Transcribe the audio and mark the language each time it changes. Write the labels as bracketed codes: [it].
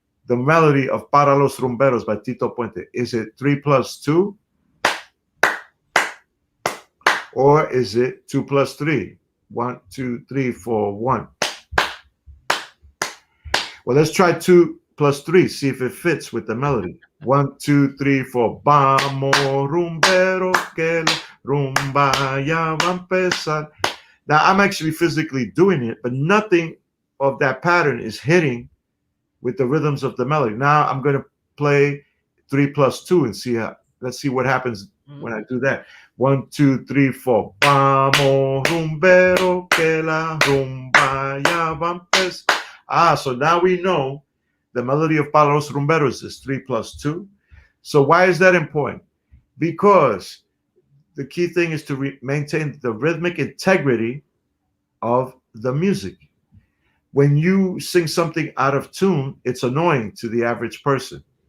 [en] The melody of Para los Rumberos by Tito Puente. Is it 3 plus 2? Or is it 2 plus 3? 1, 2, 3, 4, 1. Well, let's try 2 plus 3, see if it fits with the melody. 1, 2, 3, 4. [es] Vamos rumbero que la rumba ya va a empezar. [en] Now, I'm actually physically doing it, but nothing of that pattern is hitting with the rhythms of the melody. Now I'm going to play 3 plus 2 and let's see what happens when I do that. 1, 2, 3, 4. [es] Vamos rumbero que la rumba ya va a empezar. [en] So now we know the melody of Para los Rumberos is 3 plus 2. So why is that important? Because the key thing is to maintain the rhythmic integrity of the music. When you sing something out of tune, it's annoying to the average person.